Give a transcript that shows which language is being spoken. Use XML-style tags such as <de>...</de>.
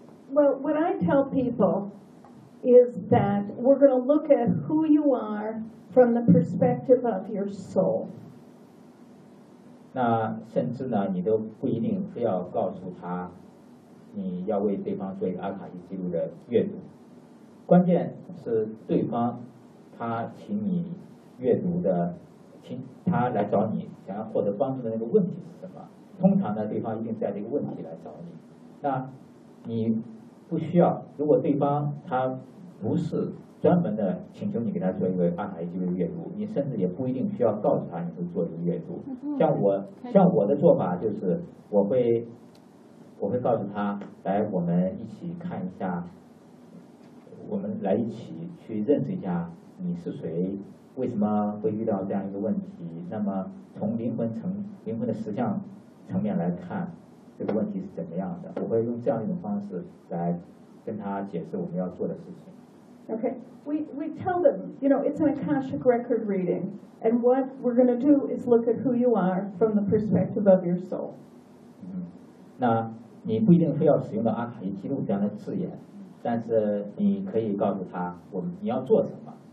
<en>Well, what I tell people is that we're going to look at who you are from the perspective of your soul.</en> <zh>那甚至呢，你都不一定非要告诉他你要为对方做一个阿卡西记录的阅读。关键是对方。他请你阅读的，请他来找你想要获得帮助的那个问题是什么？通常呢，对方一定带着一个问题来找你。那你不需要，如果对方他不是专门的请求你给他做一个阿卡西记录阅读，你甚至也不一定需要告诉他你会做一个阅读。像我的做法就是，我会告诉他来，我们一起看一下，我们来一起去认识一下。你是谁？为什么会遇到这样一个问题？那么从灵魂的实相层面来看，这个问题是怎么样的？我会用这样一种方式来跟他解释我们要做的事情。</zh> <en>Okay, we tell them, you know, it's an Akashic record reading, and what we're going to do is look at who you are from the perspective of your soul.</en> <zh>那你不一定非要使用到阿卡西记录这样的字眼，但是你可以告诉他你要做什么。</zh>